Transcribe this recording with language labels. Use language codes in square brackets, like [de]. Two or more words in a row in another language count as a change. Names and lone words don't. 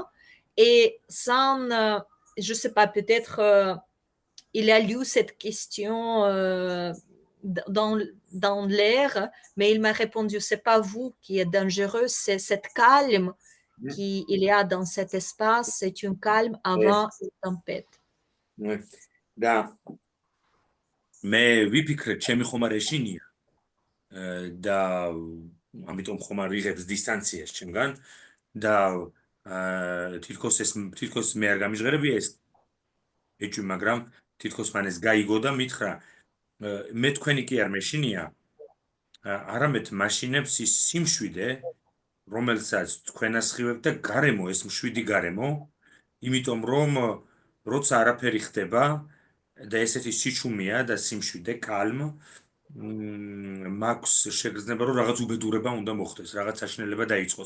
[fr] Et sans, je sais pas, peut-être il a lu cette question dans l'air, mais il m'a répondu, c'est pas vous qui êtes dangereux, c'est cette calme qu'il y a dans cet espace, c'est une calme avant une tempête. [ka] და მე ვიფიქრე, ჩემი ხომ არ ეშინია და ამიტომ ხომ არ ვიღებს დისტანციას ჩემგან და თითქოს მე არ გამიჟღერებია ეს ეჭვი, მაგრამ თითქოს მან ეს გაიგო და მითხრა, მე თქვენი კი არ მეშინია, არამედ მაშინებს ის სიმშვიდე, რომელსაც თქვენ ასხივებთ და გარემო, ეს მშვიდი გარემო, იმიტომ რომ როცა არაფერი ხდება და ესეთი სიჩუმეა და სიმშვიდე, კალმ, მაქვს შეგრძნება, რომ რაღაც უბედურება უნდა მოხდეს, რაღაც საშინელება დაიწყოს.